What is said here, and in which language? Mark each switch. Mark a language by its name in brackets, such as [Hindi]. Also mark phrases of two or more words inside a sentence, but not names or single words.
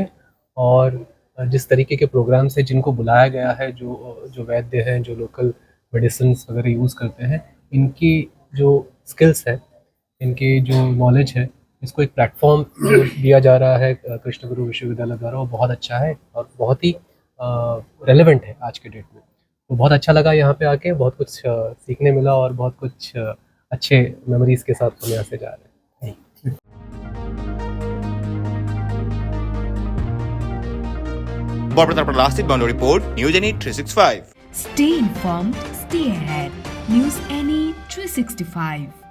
[Hindi] और जिस तरीके के प्रोग्राम से जिनको बुलाया गया है, जो वैद्य हैं, जो [English] local medicine [Hindi] वगैरह यूज़ करते हैं, इनकी जो स्किल्स है, इनकी जो नॉलेज है, इसको एक प्लेटफॉर्म दिया जा रहा है कृष्णगुरु विश्वविद्यालय द्वारा, वो बहुत अच्छा है और बहुत ही रेलेवेंट है आज के डेट में। तो बहुत अच्छा लगा यहाँ पे आके, बहुत कुछ सीखने मिला और बहुत कुछ अच्छे मेमोरीज के साथ हम यहाँ से जा रहे हैं। [Assamese] বৰপেটাৰ পৰা লাচিত বাউণ্ড ৰিপৰ্ট, নিউজ এনি 365। [English] Stay informed, stay ahead. News Any 365.